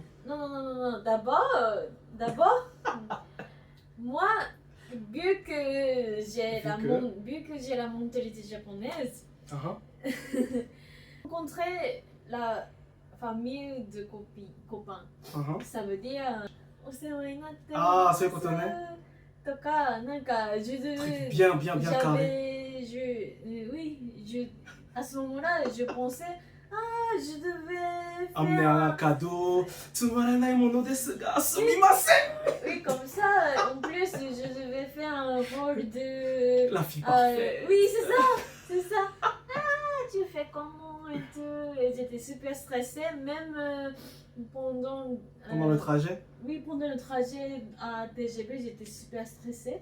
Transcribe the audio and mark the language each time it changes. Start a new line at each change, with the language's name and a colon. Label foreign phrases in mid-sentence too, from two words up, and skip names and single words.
French: Non, non, non, non, non. D'abord, moi, vu que vu que j'ai la mentalité japonaise, rencontrer la famille de copains, ça veut dire,
Japanese: お世話になってます。
French: Ah, c'est quand on est.
Japanese: とか、なんか、
French: Truc bien, bien, bien carré. à ce moment-là, je pensais, ah, je devais Amener faire... un cadeau.
Japanese: つまらないものですが すみません.
French: Oui, comme ça, en plus, je devais faire un rôle de... La fille parfaite. oui, c'est ça. Ah, tu fais comment et tout. Et j'étais super stressée, même pendant... Pendant le trajet. Oui, pendant le trajet à TGV, j'étais super stressée.